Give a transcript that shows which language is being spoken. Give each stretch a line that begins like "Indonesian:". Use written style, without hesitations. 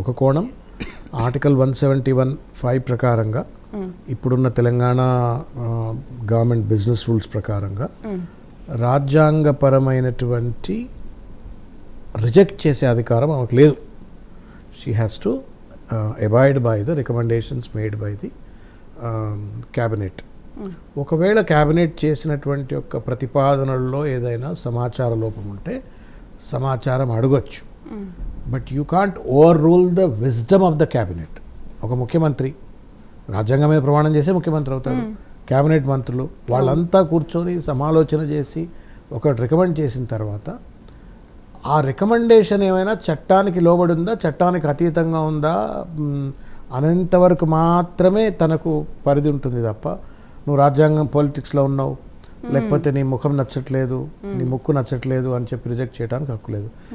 Telugu: ఒక కోణం, ఆర్టికల్ 171(5) ప్రకారంగా, ఇప్పుడున్న తెలంగాణ గవర్నమెంట్ బిజినెస్ రూల్స్ ప్రకారంగా రాజ్యాంగపరమైనటువంటి రిజెక్ట్ చేసే అధికారం ఆమెకు లేదు.
English: She has to abide by the recommendations made by the cabinet.
Telugu: ఒకవేళ క్యాబినెట్ చేసినటువంటి యొక్క ప్రతిపాదనల్లో ఏదైనా సమాచార లోపం ఉంటే సమాచారం అడగొచ్చు.
English: But you can't overrule the wisdom of the cabinet.
Telugu: ఒక ముఖ్యమంత్రి రాజ్యాంగం మీద ప్రమాణం చేసే ముఖ్యమంత్రి అవుతాడు. క్యాబినెట్ మంత్రులు వాళ్ళంతా కూర్చొని సమాలోచన చేసి ఒకటి రికమెండ్ చేసిన తర్వాత ఆ రికమెండేషన్ ఏమైనా చట్టానికి లోబడి ఉందా, చట్టానికి అతీతంగా ఉందా అనేంతవరకు మాత్రమే తనకు పరిధి ఉంటుంది తప్ప, నువ్వు రాజ్యాంగం పాలిటిక్స్లో ఉన్నావు, లేకపోతే నీ ముఖం నచ్చట్లేదు, నీ ముక్కు నచ్చట్లేదు అని చెప్పి రిజెక్ట్ చేయడానికి హక్కు లేదు.